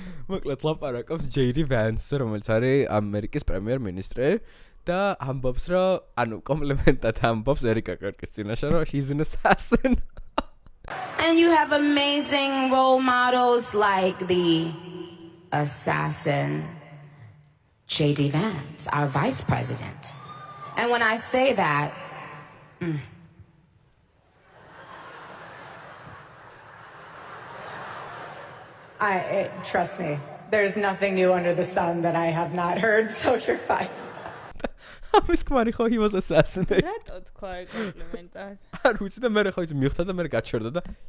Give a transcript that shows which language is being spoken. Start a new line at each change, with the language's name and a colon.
Georgian: მოკლედ ლაპარაკობს JD Vance-ზე, რომელიც არის ამერიკის პრემიერ-მინისტრი. და ამბობს რომ ანუ კომპლიმენტად ამბობს ერიკა კერკის წინაშე რომ
English: he's an assassin. And you have amazing role models like the assassin JD Vance, our vice president. And when I say that, trust me, there's nothing new under the sun that I have not heard, so you're fine.
Georgian: ამის კვარი ხო
English: he was assassinated.
Georgian: რატო თქვა კომპლიმენტად? არ ვიცი და მე ხო ის მიხდა და მე გაჩერდა და